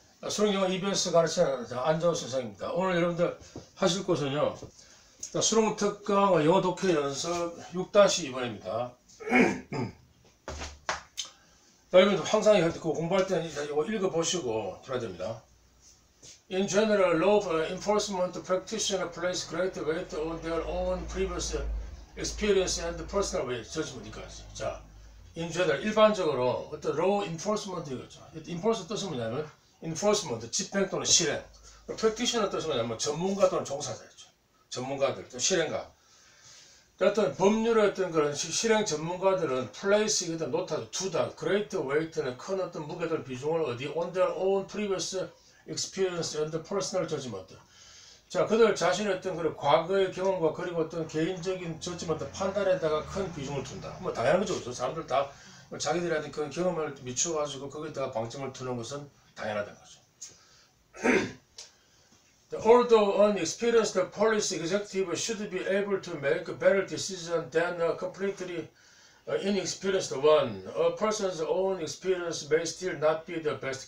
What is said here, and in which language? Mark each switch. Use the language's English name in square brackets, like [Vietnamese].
[Korean] 수능 영어 EBS 가르치는 안정호 선생입니다. 오늘 여러분들 하실 것은요, 수능 특강 영어 독해 연습 6-2번입니다. 여러분들 항상 공부할 때는 이거 읽어보시고 들어야 됩니다. [English] In general, law enforcement practitioners place great weight on their own previous experience and personal judgment까지. [Korean] 자, [English] in general, [Korean] 일반적으로 어떤 law enforcement 이거죠. enforce 뜻은 뭐냐면 enforcement, 집행 또는 실행. practitioner 뜻은 뭐냐면 전문가 또는 종사자죠. 전문가들, 또 실행가. 어떤 법률의 어떤 그런 실행 전문가들은 place이거든 놓다, 두다, [English] great weight [Korean] 는 큰 어떤 무게들 비중을 어디 [English] on their own previous experience and personal judgment. [Korean] 자, 그들 자신의 어떤 그런 과거의 경험과 그리고 어떤 개인적인 judgment 판단에다가 큰 비중을 둔다. 뭐 당연한 거죠. 그렇죠? 사람들 다 자기들한테 그런 경험을 미쳐가지고 거기다가 방점을 두는 것은 당연하다는 거죠. [English] Although an experienced police executive should be able to make a better decision than a completely inexperienced one, a person's own experience may still not be the best.